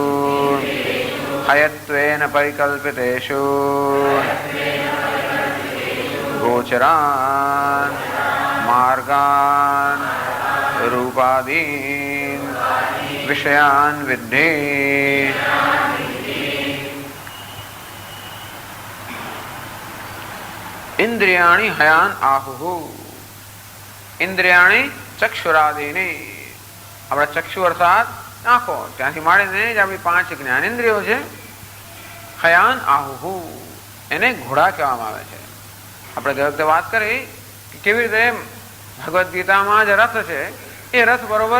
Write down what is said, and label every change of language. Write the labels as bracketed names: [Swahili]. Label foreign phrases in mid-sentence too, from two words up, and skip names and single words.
[Sanskrit] हयत्वेन परिकल्पितेषु गोचरान् मार्गान् रूपादीन् विषयान् विद्धि इंद्रियाणि हयान आहुः इंद्रियाणि [Gujarati] चक्षुरादीनि આપણા ચક્ષુ અર્થાત આંખો ત્યાંથી માંડીને જ આપણી 5 જ્ઞાનેન્દ્રિયો છે [Sanskrit] હયાન આહુહુ [Gujarati] એને ઘોડા કહેવામાં આવે છે આપણે ગઈ વખતે વાત કરી કે કેવી રીતે ભગવદ્ ગીતામાં જે રથ છે એ રથ બરોબર